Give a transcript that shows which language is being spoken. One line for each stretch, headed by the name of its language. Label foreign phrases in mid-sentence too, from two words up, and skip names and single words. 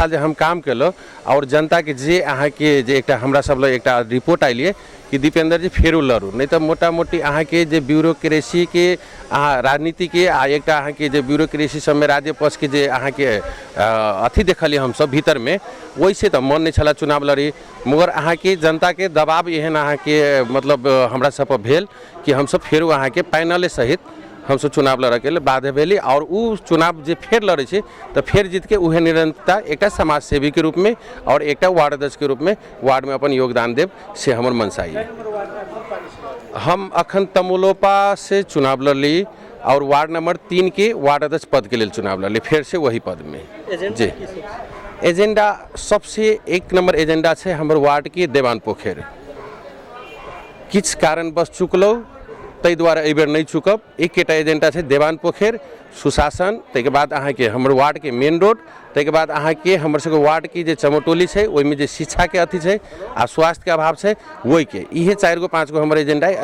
Maithili: जे हम काम केलो और जनता के जे अहाँ के जे एकटा हमरा सब लग एकटा रिपोर्ट आइलिए कि दीपेंद्र जी फेरू लड़ू नहीं तो मोटा मोटी अहाँ के जे ब्यूरोक्रेसी के राजनीति के आ एकटा अहाँ के जे ब्यूरोक्रेसी सब में राज्य पक्ष के जे अहाँ के अथी देखलिए हम सब भीतर में वैसे तो मन नहीं छला चुनाव लड़ी मगर अहाँ के जनता के दबाव एहन अहाँ के मतलब हमरा सब पर भेल कि हम सब फेरू अहाँ के पैनल सहित हम सब चुनाव लड़े के लिए बाध्य भेली और उ चुनाव जे फेर लड़े छे तो फेर जीत के उहे निरंतरता एक समाज सेवी के रूप में और एक वार्ड अध्यक्ष के रूप में वार्ड में अपन योगदान देव से हमर मनसा है। हम अखन तमुलोपा से चुनाव लड़ली और वार्ड नंबर 3 के वार्ड अध्यक्ष पद के लिए चुनाव लड़ली फिर से वही पद में जी। एजेंडा सबसे 1 नंबर एजेंडा है हमर वार्ड के देवान पोखर किछ कारण बस चुकलो तै द्वारा एहि बेर नहीं चुकब। एक एजेंडा है देवान पोखर सुशासन तैके बाद अहाँ के हमर वार्ड के मेन रोड तैके बाद अहाँ के हमर सबके वार्ड की जे चमोटोली है ओहिमे जे शिक्षा के अथी है आ स्वास्थ्य के अभाव है वही के इहे 4 गो 5 गो हमर एजेंडा है।